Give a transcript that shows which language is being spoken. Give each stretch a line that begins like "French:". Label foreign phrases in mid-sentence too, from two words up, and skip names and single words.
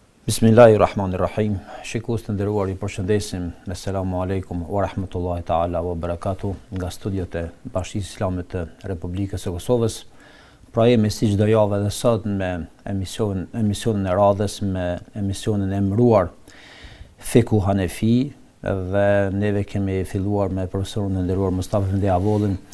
Albanian: Bismillahirrahmanirrahim. Shikues të nderuar, ju përshëndesim me
Arabic: السلام عليكم ورحمة الله تعالى وبركاته
Albanian: nga studiot e Bashkisë Islame të Republikës së Kosovës. Pra jemi si çdo javë edhe sot me emisionin e radhës, me emisionin e emëruar Fiku Hanefi, dhe neve kemi filluar me profesorin e nderuar Mustafa Efendi Avollin